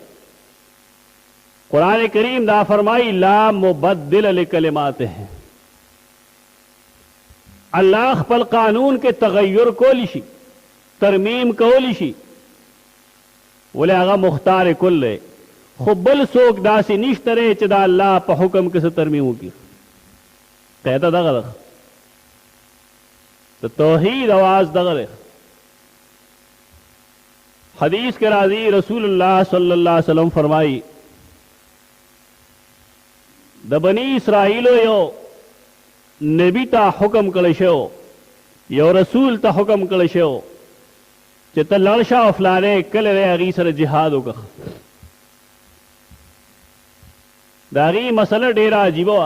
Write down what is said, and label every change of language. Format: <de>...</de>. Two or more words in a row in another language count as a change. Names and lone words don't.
<ps>قرآن کریم دا فرمائی</ps> <ar>لا مبدل لکلماته،</ar> <ps>الله خپل قانون کې تغیر کولی شي، ترمیم کولی شي، ولې هغه مختار کل دی. خو بل څوک داسې نشته دی چې دا الله په حکم کې څه ترمیم وکړي. قاعده دغه ده، د توحید आवाज دغه ده. حدیث کے راضی رسول اللہ</ps> <ar>صلی اللہ علیہ وسلم</ar> <ps>فرمائی د بنی اسرائیلو یو نبی تا حکم کړی شو، یو رسول ته حکم کړی شو چې ته لاړ شه او فلانې کله دی هغې سره جهاد وکړه. د هغې مسله ډېره عجیبه وه.</ps>